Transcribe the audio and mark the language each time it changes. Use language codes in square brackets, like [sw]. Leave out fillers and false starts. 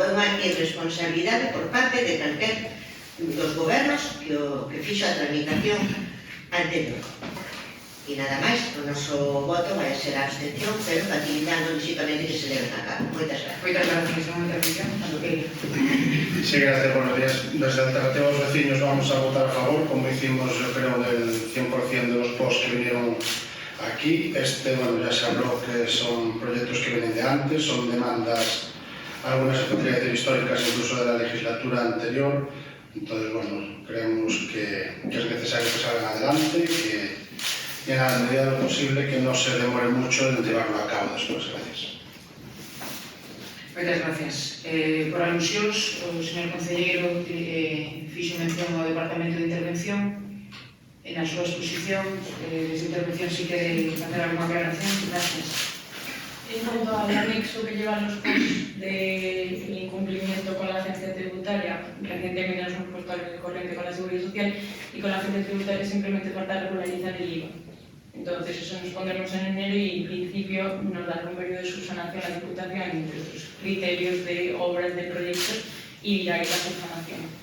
[gl] É unha irresponsabilidade por parte de calquer dos gobernos que fixo a tramitación anterior. E nada máis, o noso voto vai ser a abstención, pero facilitando lógicamente que se leven a cabo. Moitas gracias. Moitas gracias, unha intervención, cando queira. [es] Sí, gracias, buenos días. Desde Alternativa aos Veciños vamos a votar a favor, como hicimos, yo creo, del 100% de los posts que vinieron aquí. Bueno, ya se habló que son proyectos que vienen de antes, son demandas, algunas podría decir históricas, incluso de la legislatura anterior. Entonces, bueno, creemos que es necesario que salgan adelante y en la medida de lo posible que no se demore mucho en llevarlo a cabo después. Gracias. [gl] Moitas gracias. Por alusións, o señor concelleiro fixo mención ao Departamento de Intervención. Na súa exposición, desde intervención, si quere facer alguna aclaración. [es] Gracias. En cuanto al anexo que llevan los posts del incumplimiento con la agencia tributaria, recientemente nos hemos puesto al corriente con la Seguridad Social y con la agencia tributaria simplemente falta regularizar el IVA. Entonces eso nos pondremos en enero y en principio nos dará un periodo de subsanación a la Diputación entre los criterios de obras de proyectos y ya hay la subsanación.